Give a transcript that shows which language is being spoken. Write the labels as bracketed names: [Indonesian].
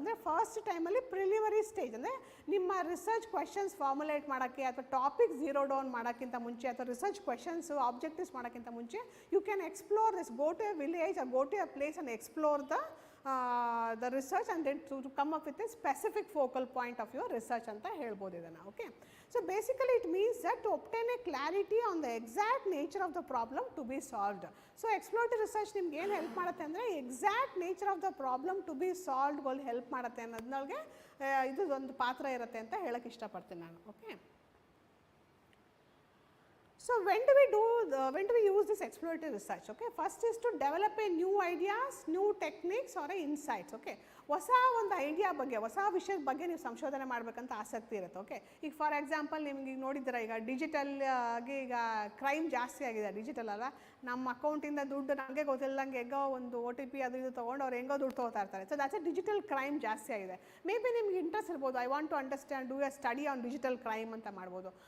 [Kannada] ಅಂದರೆ ಫಸ್ಟ್ ಟೈಮಲ್ಲಿ preliminary stage, ಅಂದರೆ ನಿಮ್ಮ ರಿಸರ್ಚ್ ಕ್ವೆಶನ್ಸ್ ಫಾರ್ಮುಲೇಟ್ ಮಾಡೋಕ್ಕೆ ಅಥವಾ ಟಾಪಿಕ್ ಝೀರೋ ಡೌನ್ ಮಾಡೋಕ್ಕಿಂತ ಮುಂಚೆ, [English] ಅಥವಾ research questions objectives ಮಾಡೋಕ್ಕಿಂತ ಮುಂಚೆ, you can explore this, go to a village or go to a place and explore the research and then to come up with a specific focal point of your research [Kannada] anta helbodu idana. [English] Okay, so basically it means that to obtain a clarity on the exact nature of the problem to be solved. So explorative research [Kannada] nimge ಏನು help ಮಾಡುತ್ತೆ ಅಂದರೆ, [English] exact nature of the problem to be ಸಾಲ್ವ್ಡ್ಗಳು [Kannada] help ಮಾಡುತ್ತೆ ಅನ್ನೋದ್ನೊಳಗೆ ಇದು ಒಂದು ಪಾತ್ರ ಇರುತ್ತೆ ಅಂತ ಹೇಳಕ್ಕೆ ಇಷ್ಟಪಡ್ತೀನಿ ನಾನು. Okay, [English] So when do we use this exploratory research? Okay, first is to develop a new ideas, new techniques or insights. [Kannada] Okay, ಹೊಸ ಒಂದು ಐಡಿಯಾ ಬಗ್ಗೆ, ಹೊಸ ವಿಷಯದ ಬಗ್ಗೆ ನೀವು ಸಂಶೋಧನೆ ಮಾಡಬೇಕಂತ ಆಸಕ್ತಿ ಇರುತ್ತೆ. ಓಕೆ, ಈಗ ಫಾರ್ ಎಕ್ಸಾಂಪಲ್ ನಿಮ್ಗೆ ಈಗ ನೋಡಿದ್ದೀರಾ, ಈಗ ಡಿಜಿಟಲ್ ಆಗಿ ಈಗ ಕ್ರೈಮ್ ಜಾಸ್ತಿ ಆಗಿದೆ. ಡಿಜಿಟಲ್ ಅಲ್ಲ, ನಮ್ಮ ಅಕೌಂಟಿಂದ ದುಡ್ಡು ನಮಗೆ ಗೊತ್ತಿಲ್ಲದಂಗೆ ಹೆಂಗೋ ಒಂದು OTP ಅದು ಇದು ತೊಗೊಂಡು ಅವ್ರು ಹೆಂಗೋ ದುಡ್ಡು ತೊಗೋತಾ ಇರ್ತಾರೆ. So that's A digital crime ಜಾಸ್ತಿ ಆಗಿದೆ. ಮೇ ಬಿ ನಿಮ್ಗೆ ಇಂಟ್ರೆಸ್ಟ್ ಇರ್ಬೋದು, [English] I want to understand, do a study on digital crime [Kannada] ಅಂತ ಮಾಡ್ಬೋದು.